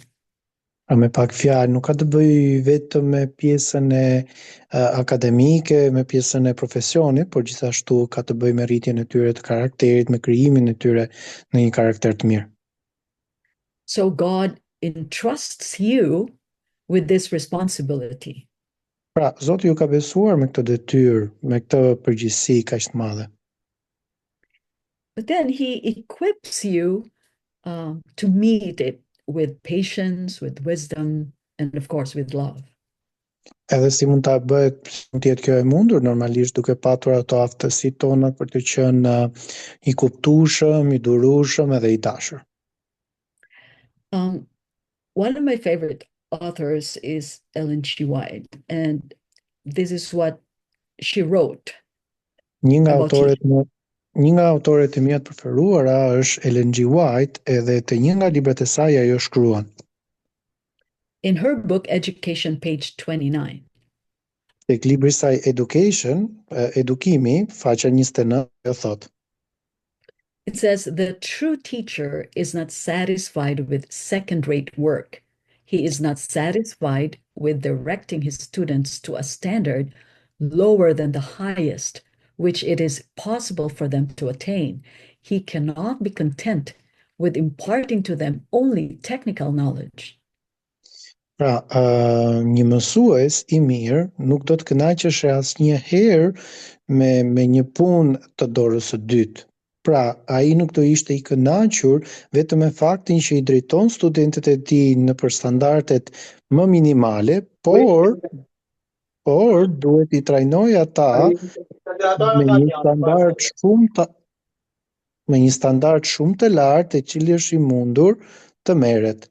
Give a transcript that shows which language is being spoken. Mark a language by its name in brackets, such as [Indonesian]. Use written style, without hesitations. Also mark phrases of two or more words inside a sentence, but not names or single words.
[Albanian] Pra me pak fjalë, nuk ka të bëjë vetëm me pjesën e akademike, me pjesën e profesionit, por gjithashtu ka të bëjë me rritjen e tyre të karakterit, me krijimin e tyre në një karakter të mirë. [English] So God entrusts you with this responsibility. [Albanian] Pra, Zoti ju ka besuar me këtë detyrë, me këtë përgjegjësi kaq të madhe. [English] But then he equips you to meet it with patience, with wisdom, and of course with love. [Albanian] Edhe si mund ta bëhet, mund të jetë kjo e mundur, normalisht duke patur ato aftësitë tona për të qenë i kuptueshëm, i durueshëm edhe i dashur. [English] One of my favorite authors is Ellen G. White, and this is what she wrote. [Albanian] Një nga autoret e mia të preferuara është Ellen G. White, edhe te një nga librat e saj ajo shkruan. [English] In her book Education, page 29. [Albanian] Tek libri i saj Education, edukimi, faqja 29, ajo thot. [English] It says, the true teacher is not satisfied with second-rate work. He is not satisfied with directing his students to a standard lower than the highest, which it is possible for them to attain. He cannot be content with imparting to them only technical knowledge. [Albanian] Pra, një mësues i mirë nuk do të kënaqeshë asnjëherë me një punë të dorës së dytë. Pra, ai nuk do ishte i kënaqur vetëm me faktin që i drejton studentët e tij nëpër standardet më minimale, por duhet i trajnoj ata me një standard shumë të lartë, e cili është i mundur të merret.